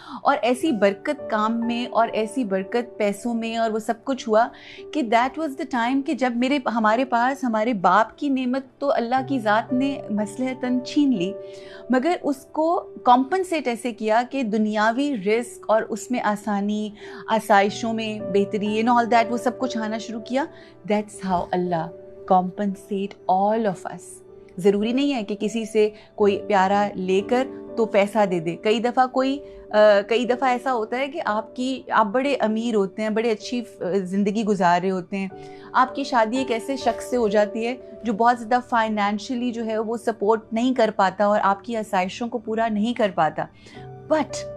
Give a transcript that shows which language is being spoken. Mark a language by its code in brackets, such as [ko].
[ur] اور ایسی برکت کام میں اور ایسی برکت پیسوں میں اور وہ سب کچھ ہوا کہ [en] that was the time [ur] کہ جب ہمارے پاس ہمارے باپ کی نعمت تو اللہ کی ذات نے مصلحتاً چھین لی, مگر اس کو کمپنسیٹ ایسے کیا کہ دنیاوی رزق اور اس میں آسانی, آسائشوں میں بہتری [en] and all that, [ur] وہ سب کچھ آنا شروع کیا. [en] That's how Allah compensate all of us. [ur] ضروری نہیں ہے کہ کسی سے کوئی پیارا لے کر تو پیسہ دے دے. کئی دفعہ ایسا ہوتا ہے کہ آپ بڑے امیر ہوتے ہیں, بڑے اچھی زندگی گزار رہے ہوتے ہیں, آپ کی شادی ایک ایسے شخص سے ہو جاتی ہے جو بہت زیادہ فائنینشلی جو ہے وہ سپورٹ نہیں کر پاتا اور آپ کی آسائشوں کو پورا نہیں کر پاتا, بٹ